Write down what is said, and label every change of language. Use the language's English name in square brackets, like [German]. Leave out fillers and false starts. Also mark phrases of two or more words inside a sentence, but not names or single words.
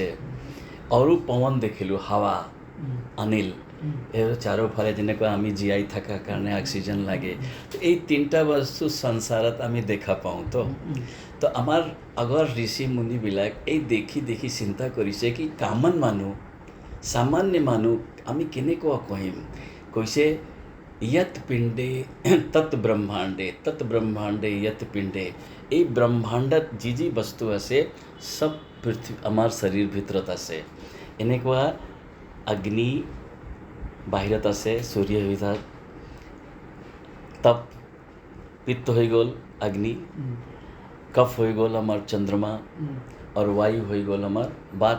[Assamese] আৰু পৱন দেখিলোঁ, হাৱা, অনিল, এই চাৰিওফালে যেনেকুৱা আমি জীয়াই থকাৰ কাৰণে অক্সিজেন লাগে। এই তিনিটা বস্তু সংসাৰত আমি দেখা পাওঁ। তো আমাৰ আগৰ ঋষি মুনিবিলাক এই দেখি দেখি চিন্তা কৰিছে কি কমন মানুহ, সামান্য মানুহ আমি কেনেকুৱা কহিম। [Sanskrit] কৈছে यत पिंडे तत् ब्रह्मांडे यत पिंडे। [Assamese] এই ব্ৰহ্মাণ্ডত যি যি বস্তু আছে সব পৃথিৱী আমাৰ শৰীৰ ভিতৰত আছে। এনেকুৱা অগ্নি বাহিৰত আছে, সূৰ্য ভিতৰত তপ, পিত্ত হৈ গ'ল অগ্নি, কফ হৈ গ'ল আমাৰ চন্দ্ৰমা, আৰু বায়ু হৈ গ'ল আমাৰ বাত।